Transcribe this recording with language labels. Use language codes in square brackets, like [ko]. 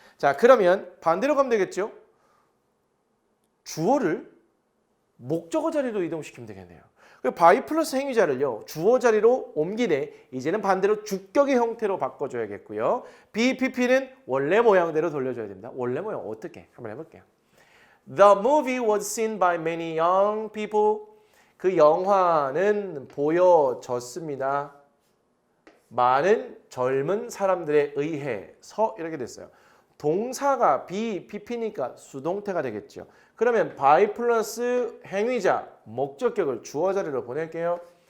[ko] 자, 그러면 반대로 가면 되겠죠? 주어를 목적어 자리로 이동시키면 되겠네요. by 플러스 행위자를요. 주어 자리로 옮기네. 이제는 반대로 주격의 형태로 바꿔줘야겠고요. BPP는 원래 모양대로 돌려줘야 됩니다. 원래 모양 어떻게? 한번 해볼게요. [en] The movie was seen by many young people. [ko] 그 영화는 보여졌습니다. 많은 젊은 사람들에 의해서 이렇게 됐어요. 동사가 BPP니까 수동태가 되겠죠. 그러면 by 플러스 행위자, 목적격을 주어 자리로 보낼게요.